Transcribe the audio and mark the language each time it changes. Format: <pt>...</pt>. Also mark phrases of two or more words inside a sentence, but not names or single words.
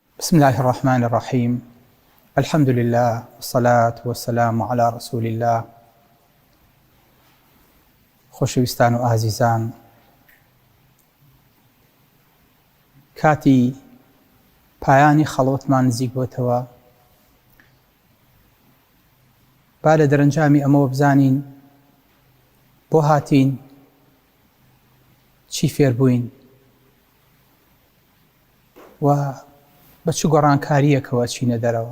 <ar>بسم الله الرحمن الرحيم. الحمد لله والصلاة والسلام على رسول الله.</ar> <ckb>خۆشەویستان و ئازیزان، کاتی پایانی خەڵوتمان نزیک بۆتەوە. با لە دەرەنجامی ئەمەوە بزانین بۆ هاتین، چی فێر بووین و بە چ گۆڕانکاریەکەوە چینە دەرەوە.</ckb>